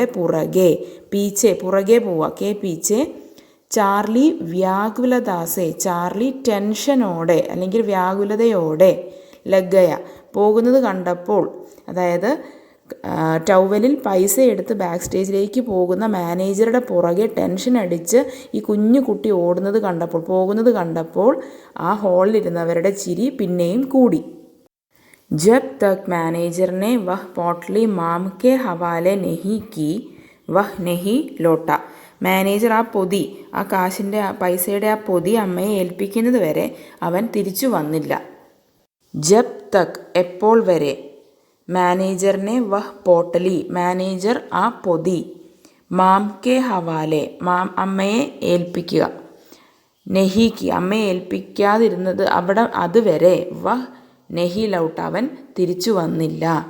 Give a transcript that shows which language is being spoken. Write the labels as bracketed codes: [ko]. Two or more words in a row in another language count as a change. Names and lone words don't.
[ml] പുറകെ, പീച്ചെ പുറകെ പോവുക, [hi] के पीछे, [ml] ചാർലി വ്യാകുലദാസെ ചാർലി ടെൻഷനോടെ അല്ലെങ്കിൽ വ്യാകുലതയോടെ, ലഗയ പോകുന്നത് കണ്ടപ്പോൾ, അതായത് ടവലിൽ പൈസ എടുത്ത് ബാക്ക് സ്റ്റേജിലേക്ക് പോകുന്ന മാനേജറുടെ പുറകെ ടെൻഷൻ അടിച്ച് ഈ കുഞ്ഞു കുട്ടി പോകുന്നത് കണ്ടപ്പോൾ ആ ഹാളിലിരുന്നവരുടെ ചിരി പിന്നെയും കൂടി. [hi] जब तक मैनेजर ने वह पोटली माम के हवाले नहीं की वह नहीं लौटा. [ml] മാനേജർ ആ പൊതി, ആ കാശിൻ്റെ പൈസയുടെ ആ പൊതി അമ്മയെ ഏൽപ്പിക്കുന്നത് വരെ അവൻ തിരിച്ചു വന്നില്ല. [hi] जब तक [ml] എപ്പോൾ വരെ, [hi] मैनेजर ने वह पोटली [ml] മാനേജർ ആ പൊതി, [hi] माँ के हवाले [ml] അമ്മയെ ഏൽപ്പിക്കുക, നെഹിക്ക് അമ്മയെ ഏൽപ്പിക്കാതിരുന്നത് അവിടെ അതുവരെ, [hi] वह नहीं लौट [ml] അവൻ തിരിച്ചു വന്നില്ല.